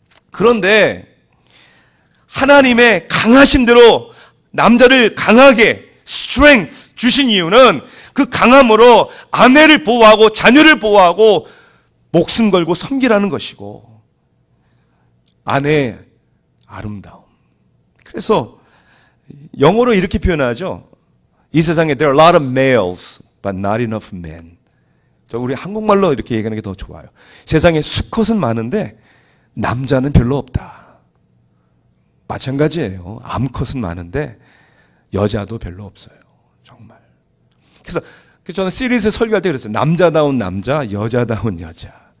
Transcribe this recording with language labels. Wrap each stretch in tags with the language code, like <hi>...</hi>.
<ko>그런데 하나님의 강하심대로 남자를 강하게 strength 주신 이유는 그 강함으로 아내를 보호하고 자녀를 보호하고 목숨 걸고 섬기라는 것이고 아내의 아름다움. 그래서 영어로 이렇게 표현하죠. 이 세상에</ko> <en>there are a lot of males but not enough men.</en> <ko>우리 한국말로 이렇게 얘기하는 게 더 좋아요. 세상에 수컷은 많은데 남자는 별로 없다. 마찬가지예요. 암컷은 많은데 여자도 별로 없어요. 정말. 그래서 저는 시리즈 설교할 때 그랬어요. 남자다운 남자, 여자다운 여자.</ko>